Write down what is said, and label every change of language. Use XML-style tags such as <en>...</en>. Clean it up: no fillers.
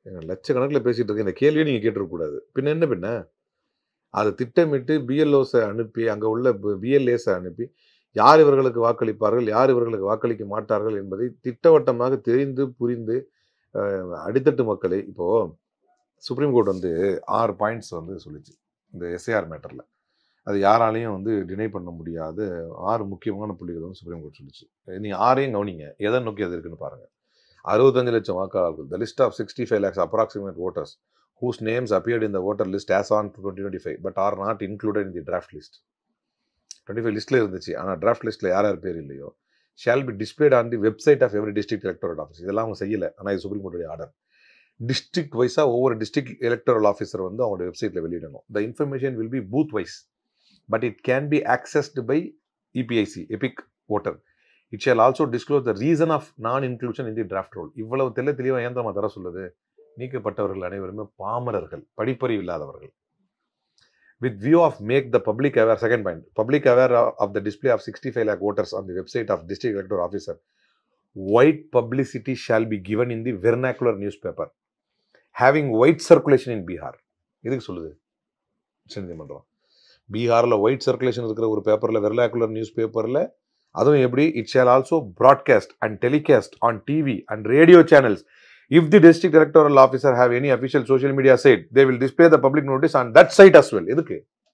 <ta>லட்சக்கணக்கில் பேசிட்டு இருக்க இந்த கேள்வியை நீங்கள் கேட்டிருக்கக்கூடாது. பின்ன அதை திட்டமிட்டு பிஎல்ஓஸை அனுப்பி, அங்கே உள்ள பிஎல்ஏஸை அனுப்பி யார் இவர்களுக்கு வாக்களிப்பார்கள், யார் இவர்களுக்கு வாக்களிக்க மாட்டார்கள் என்பதை திட்டவட்டமாக தெரிந்து புரிந்து அடித்தட்டு மக்களை, இப்போது சுப்ரீம் கோர்ட் 6 பாயிண்ட்ஸ் சொல்லிச்சு இந்த எஸ்ஐஆர் மேட்டரில். அது யாராலையும் வந்து டினை பண்ண முடியாத 6 முக்கியமான புள்ளிகள் வந்து சுப்ரீம் கோர்ட் சொல்லிச்சு. நீங்கள் 6ஐயும் கவனிங்க, எதை நோக்கி அது இருக்குன்னு பாருங்கள். 65 லட்சம் வாக்காளர்கள்,</ta> <en>the list of 65 lakhs approximate voters whose names appeared in the voter list as on 2025 but are not included in the draft list.</en> <ta>25 லிஸ்ட்டில் இருந்துச்சு, ஆனால் டிராஃப்ட் லிஸ்ட்டில் யார் யார் பேர் இல்லையோ</ta> <en>shall be displayed on the website of every district electoral office.</en> <ta>இதெல்லாம் அவங்க செய்யலை, ஆனால் இது சுப்ரீம் கோர்ட்டுடைய ஆர்டர். டிஸ்ட்ரிக்ட் வைஸாக ஒவ்வொரு டிஸ்ட்ரிக்ட் எலக்டோரல் ஆஃபீஸர் வந்து அவங்களோட வெப்சைட்டில் வெளியிடணும்.</ta> <en>The information will be booth wise but it can be accessed by EPIC, Epic voter. It shall also disclose the reason of non-inclusion in the draft roll.</en> <ta>இவ்வளவு தெளிவாக ஏன் நம்ம தர சொல்லுது? நீக்கப்பட்டவர்கள் அனைவருமே பாமரர்கள், படிப்பறிவு இல்லாதவர்கள்.</ta> <en>With view of make the public aware, second point, public aware of the display of 65 lakh voters on the website of district electoral officer, wide publicity shall be given in the vernacular newspaper having wide circulation in Bihar.</en> <ta>இதுக்கு சொல்லுது உச்சநீதிமன்றம். பீகாரில் white circulation இருக்கிற ஒரு பேப்பரில், vernacular news பேப்பரில், அதுவும் எப்படி,</ta> <en>It shall also broadcast and telecast on TV and radio channels. If the district electoral officer have any official social media site, they will display the public notice on that site as well.</en> <ta>எதுக்கு?</ta>